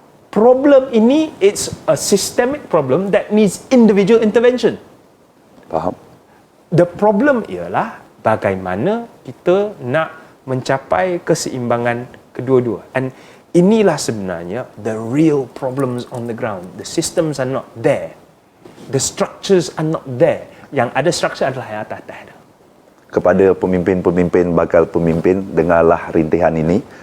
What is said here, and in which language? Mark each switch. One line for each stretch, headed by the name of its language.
English: Problem ini, it's a systemic problem that needs individual intervention.
Malay: Faham?
English: The problem
Malay: ialah bagaimana kita nak mencapai keseimbangan kedua-dua.
English: And
Malay: inilah sebenarnya
English: the real problems on the ground. The systems are not there. The structures are not there.
Malay: Yang ada structure adalah yang atas-atas. Kepada pemimpin-pemimpin, bakal pemimpin, dengarlah rintihan ini.